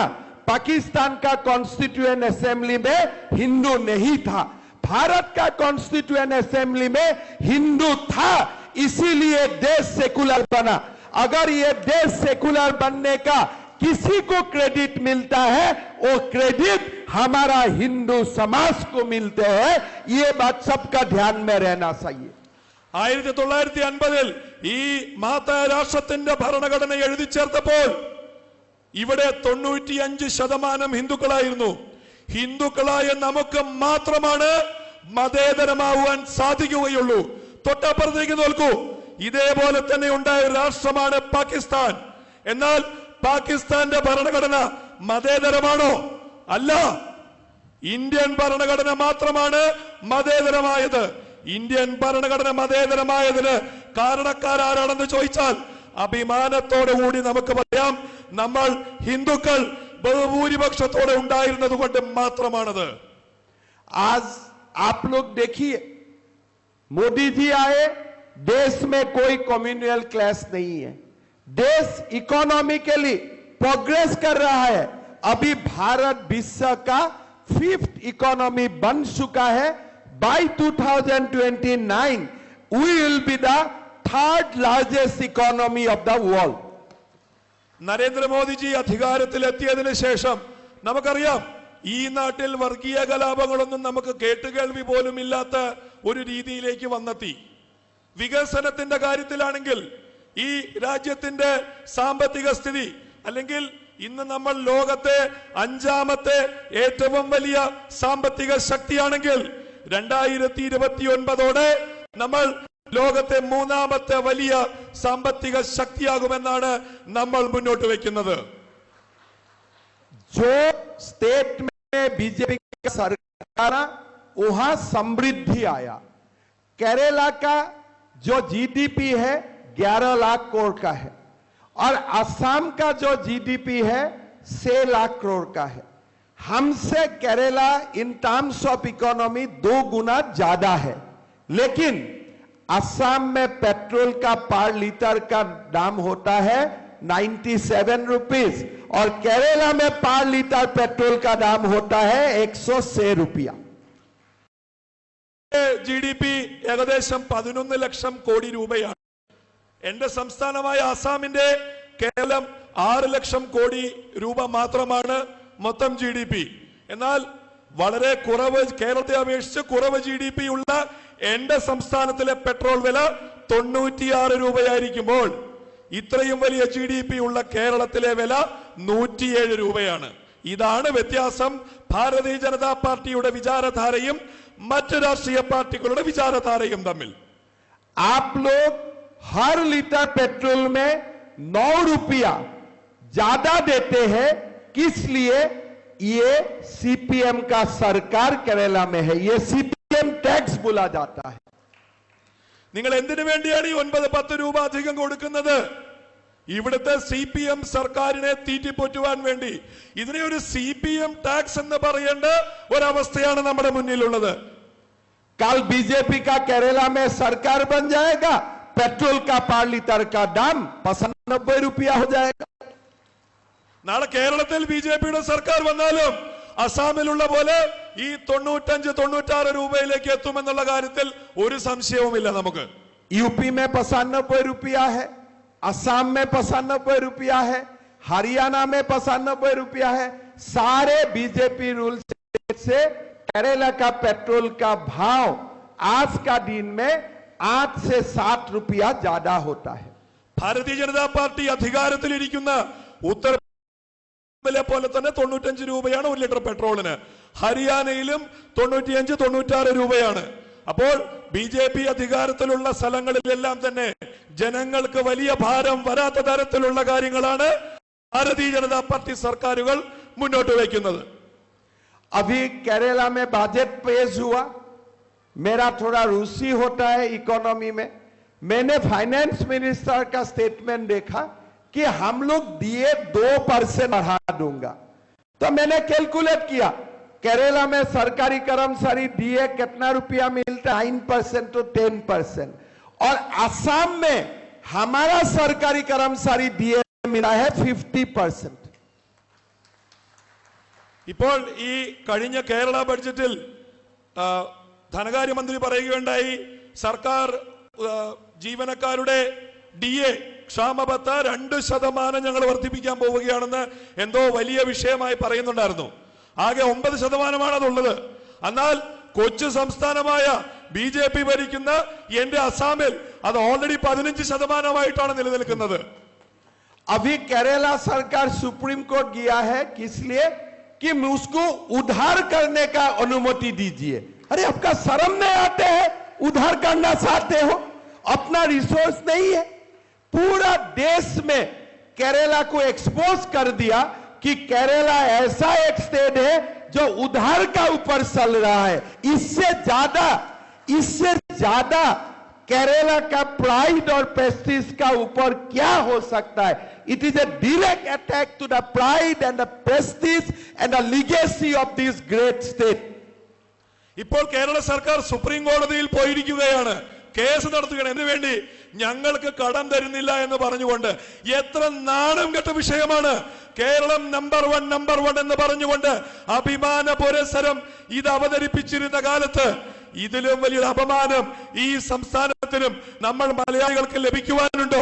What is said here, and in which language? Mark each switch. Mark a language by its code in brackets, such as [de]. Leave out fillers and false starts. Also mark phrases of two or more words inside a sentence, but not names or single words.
[hi] पाकिस्तान का [en] constituent assembly [hi] में हिंदू नहीं था, भारत का [en] constituent assembly [hi] में हिंदू था, इसीलिए देश सेकुलर बना. अगर ये देश सेकुलर बनने का किसी को क्रेडिट मिलता है, वो क्रेडिट हमारा हिंदू समाज को मिलते हैं. ये बात सबका ध्यान में रहना चाहिए. [ml] 1950 ഈ മാതാ രാഷ്ട്രത്തിന്റെ ഭരണഘടന എഴുതി ചേർത്തപ്പോൾ ഇവിടെ 95% ഹിന്ദുക്കളായിരുന്നു. ഹിന്ദുക്കളായ നമുക്ക് മാത്രമാണ് മതേതരമാവാൻ സാധിക്കുകയുള്ളൂ. തൊട്ടപ്പുറത്തേക്ക് നോക്കൂ, ഇതേപോലെ തന്നെ ഉണ്ടായ രാഷ്ട്രമാണ് പാകിസ്ഥാൻ. എന്നാൽ പാകിസ്ഥാന്റെ ഭരണഘടന മതേതരമാണോ? അല്ല. ഇന്ത്യൻ ഭരണഘടന മാത്രമാണ് മതേതരമായത്. ഇന്ത്യൻ ഭരണഘടന മതേതരമായതിന് കാരണക്കാരാണെന്ന് ചോദിച്ചാൽ അഭിമാനത്തോടു കൂടി നമുക്ക് പറയാം, നമ്മൾ ഹിന്ദുക്കൾ ബഹുഭൂരിപക്ഷത്തോടെ ഉണ്ടായിരുന്നത് കൊണ്ട് മാത്രമാണത്. [hi] आज आप लोग देखिए, मोदी जी आए, देश में कोई [en] communal clash [hi] नहीं है, देश [en] economically progress [hi] कर रहा है. अभी भारत विश्व का 5th इकोनॉमी बन चुका है. [en] By 2029 we will be the 3rd largest economy of the world. [ml] നരേന്ദ്രമോദിജി അധികാരത്തിലെത്തിയതിനു ശേഷം നമുക്കറിയാം, ഈ നാട്ടിൽ വർഗീയ കലാപങ്ങളൊന്നും നമുക്ക് കേട്ടുകേൾവി പോലും ഇല്ലാത്ത ഒരു രീതിയിലേക്ക് വന്നെത്തി. വികസനത്തിന്റെ കാര്യത്തിലാണെങ്കിൽ ഈ രാജ്യത്തിന്റെ സാമ്പത്തിക സ്ഥിതി, അല്ലെങ്കിൽ ഇന്ന് നമ്മൾ ലോകത്തെ 5ാമത്തെ ഏറ്റവും വലിയ സാമ്പത്തിക ശക്തിയാണെങ്കിൽ 2029ഓടെ നമ്മൾ ലോകത്തെ 3ാമത്തെ വലിയ സാമ്പത്തിക ശക്തിയാകുമെന്നാണ് നമ്മൾ മുന്നോട്ട് വെക്കുന്നത്. [hi] जो स्टेट में बीजेपी का सरकार, वहां समृद्धि आया. केरला का जो जीडीपी है 11 लाख करोड़ का है, और असम का जो जीडीपी है 6 लाख करोड़ का है. हमसे केरला [en] in terms of economy [hi] 2 गुना ज्यादा है. लेकिन असम में पेट्रोल का [en] per litre [hi] का दाम होता है 97 रुपीस, और केरला में [en] per litre [hi] पेट्रोल का दाम होता है 106 रुपया. [ml] GDP ഏകദേശം 11 ലക്ഷം കോടി രൂപയാണ്. എന്റെ സംസ്ഥാനമായ ആസാമിന്റെ കേവലം 6 ലക്ഷം കോടി രൂപ മാത്രമാണ് മൊത്തം GDP. എന്നാൽ വളരെ കുറവ്, കേരളത്തെ അപേക്ഷിച്ച് കുറവ് GDP ഉള്ള എന്റെ സംസ്ഥാനത്തിലെ പെട്രോൾ വില 96 രൂപയായിരിക്കുമ്പോൾ ഇത്രയും വലിയ GDP ഉള്ള കേരളത്തിലെ വില 107 രൂപയാണ്. ഇതാണ് വ്യത്യാസം ഭാരതീയ ജനതാ പാർട്ടിയുടെ വിചാരധാരയും മറ്റു രാഷ്ട്രീയ പാർട്ടികളുടെ വിചാരധാരയും തമ്മിൽ. [hi] आप लोग हर लीटर पेट्रोल में 9 रुपया ज्यादा देते हैं. किस लिए? ये सीपीएम का सरकार केरला में है, ये सीपीएम टैक्स बोला जाता है. [ml] നിങ്ങൾ എന്തിനു വേണ്ടിയാണ് ഈ 9-10 രൂപ അധികം കൊടുക്കുന്നത്? ഇവിടുത്തെ CPM സർക്കാരിനെ തീറ്റിപ്പോറ്റുവാൻ വേണ്ടി. ഇതിനെ ഒരു CPM ടാക്സ് എന്ന് പറയേണ്ട ഒരവസ്ഥയാണ് നമ്മുടെ മുന്നിലുള്ളത്. [hi] कल बीजेपी का केरला में सरकार बन जाएगा, पेट्रोल का [en] per litre [hi] का दाम 95 रुपया हो जाएगा. [ml] നാളെ കേരളത്തിൽ BJPയുടെ സർക്കാർ വന്നാലും അസാമിലുള്ള പോലെ ഈ 95-96 രൂപയിലേക്ക് എത്തുമെന്നുള്ള കാര്യത്തിൽ ഒരു സംശയവുമില്ല നമുക്ക്. [hi] यूपी में 95 रुपया है, असम में 95 रुपया है, हरियाणा में 95 रुपया है. सारे बीजेपी रूल से केरला का पेट्रोल का भाव आज का दिन में 8 से 7 रुपया ज्यादा होता है. [ml] ഭാരതീയ ജനതാ പാർട്ടി അധികാരത്തിലിരിക്കുന്ന ഉത്തർപ്രദേശിലെ പോലെ തന്നെ 95 രൂപയാണ് 1 ലിറ്റർ പെട്രോളിന്. ഹരിയാനയിലും 95-96 രൂപയാണ്. അപ്പോൾ BJP അധികാരത്തിലുള്ള സ്ഥലങ്ങളിലെല്ലാം തന്നെ ജനങ്ങൾക്ക് വലിയ ഭാരം വരാത്ത തരത്തിലുള്ള കാര്യങ്ങളാണ് ഭാരതീയ ജനതാ പാർട്ടി സർക്കാരുകൾ മുന്നോട്ട് വയ്ക്കുന്നത്. [hi] अभी केरला में बजट पेश हुआ. मेरा थोड़ा रुचि होता है इकोनॉमी में. मैंने [en] finance minister [hi] का स्टेटमेंट देखा कि हम लोग DA 2% बढ़ा दूंगा. तो मैंने कैलकुलेट किया, केरला में सरकारी कर्मचारी DA कितना रुपया मिलता है? 9% तो 10%. और असम में हमारा सरकारी कर्मचारी DA मिला है 50%. [ml] ഇപ്പോൾ ഈ കഴിഞ്ഞ കേരള ബഡ്ജറ്റിൽ ധനകാര്യമന്ത്രി പറയുകയുണ്ടായി, സർക്കാർ ജീവനക്കാരുടെ DA ക്ഷാമബത്ത 2% ഞങ്ങൾ വർദ്ധിപ്പിക്കാൻ പോവുകയാണെന്ന് എന്തോ വലിയ വിഷയമായി പറയുന്നുണ്ടായിരുന്നു. ആകെ 9% അതുള്ളത്. എന്നാൽ കൊച്ചു സംസ്ഥാനമായ BJP ഭരിക്കുന്ന എന്റെ അസാമിൽ അത് ഓൾറെഡി 15% നിലനിൽക്കുന്നത്. [hi] अभी केरला सरकार सुप्रीम कोर्ट गया है, किस लिए? कि उसको उधार करने का अनुमति दीजिए. अरे आपका शर्म नहीं आते हैं? उधार करना चाहते हो? अपना रिसोर्स नहीं है. पूरा देश में केरला को एक्सपोज कर दिया कि केरला ऐसा एक स्टेट है जो उधार का ऊपर चल रहा है. इससे ज्यादा केरला का प्राइड और प्रेस्टीज का ऊपर क्या हो सकता है? [en] it is a direct attack to the pride and the prestige and the legacy of this great state. [ml] ഇപ്പോൾ കേരള സർക്കാർ സുപ്രീം കോടതിയിൽ പോയിരിക്കുകയാണ്, കേസ് നടത്തുകയാണ്. എന്തിനു വേണ്ടി? ഞങ്ങൾക്ക് കടം തരുന്നില്ല എന്ന് പറഞ്ഞുകൊണ്ട്. എത്ര നാണം കെട്ട വിഷയമാണ്! കേരളം [en] number one [ml] എന്ന് പറഞ്ഞുകൊണ്ട് അഭിമാന പുരസ്സരം ഇത് അവതരിപ്പിച്ചിരുന്ന കാലത്ത് ഇതിലും വലിയൊരു അപമാനം ഈ സംസ്ഥാനത്തിനും നമ്മൾ മലയാളികൾക്ക് ലഭിക്കുവാനുണ്ടോ?